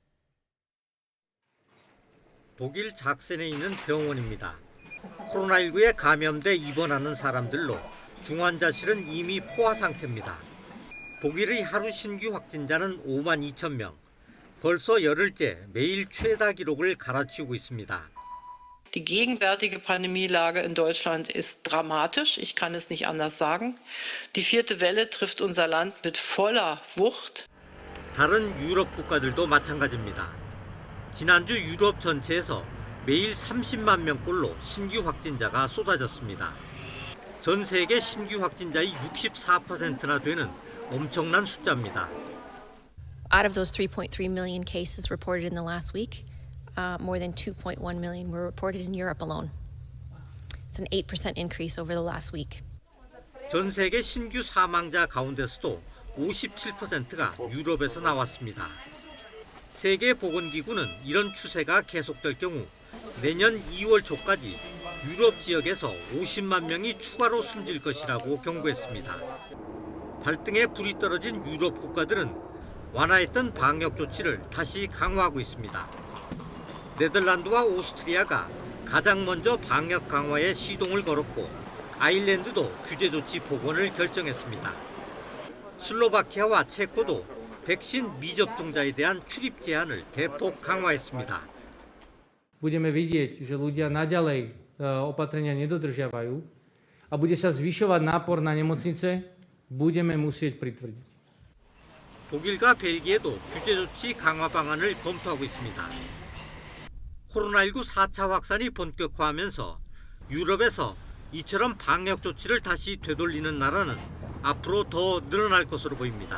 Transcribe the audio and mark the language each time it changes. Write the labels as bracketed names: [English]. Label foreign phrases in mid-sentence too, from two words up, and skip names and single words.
[Korean] 독일 작센에 있는 병원입니다. 코로나19에 감염돼 입원하는 사람들로 중환자실은 이미 포화 상태입니다. 독일의 하루 신규 확진자는 5만 2천 명. 벌써 열흘째 매일 최다 기록을 갈아치우고 있습니다. [German] Die gegenwärtige Pandemielage in Deutschland ist dramatisch, ich kann es nicht anders sagen. Die vierte Welle trifft unser Land mit voller Wucht. [Korean] 다른 유럽 국가들도 마찬가지입니다. 지난주 유럽 전체에서 매일 30만 명꼴로 신규 확진자가 쏟아졌습니다. 전 세계 신규 확진자의 64%나 되는 엄청난 숫자입니다. [English] Out of those 3.3 million cases reported in the last week, more than 2.1 million were reported in Europe alone. It's an 8% increase over the last week. [Korean] 전 세계 신규 사망자 가운데서도 57%가 유럽에서 나왔습니다. 세계보건기구는 이런 추세가 계속될 경우 내년 2월 초까지 유럽 지역에서 50만 명이 추가로 숨질 것이라고 경고했습니다. 발등에 불이 떨어진 유럽 국가들은 완화했던 방역 조치를 다시 강화하고 있습니다. 네덜란드와 오스트리아가 가장 먼저 방역 강화에 시동을 걸었고 아일랜드도 규제 조치 복원을 결정했습니다. 슬로바키아와 체코도 백신 미접종자에 대한 출입 제한을 대폭 강화했습니다. [Slovak] Budeme vidieť, že ľudia naďalej opatrenia nedodržiavajú a bude sa zvyšovať nápor na nemocnice, budeme musieť pritvrdiť. [Korean] 독일과 벨기에도 규제 조치 강화 방안을 검토하고 있습니다. 코로나19 4차 확산이 본격화하면서 유럽에서 이처럼 방역 조치를 다시 되돌리는 나라는 앞으로 더 늘어날 것으로 보입니다.